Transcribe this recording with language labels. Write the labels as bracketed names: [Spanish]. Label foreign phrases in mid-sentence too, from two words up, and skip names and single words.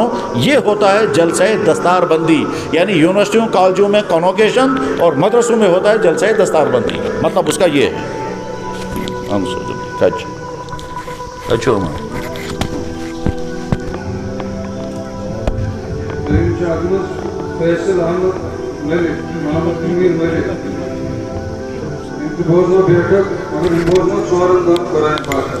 [Urdu] یہ ہوتا ہے جلسہ دستار بندی، یعنی یونیورسٹیوں کالجوں میں کانوکیشن اور مدرسوں میں ہوتا ہے جلسہ دستار بندی، مطلب اس کا یہ ہے۔ اچھا فیصل احمد ملک محمد امیر ملک [Kashmiri] بوزنو بیٹھک مگر بوزنو ژورن دۄہن قرآن پاک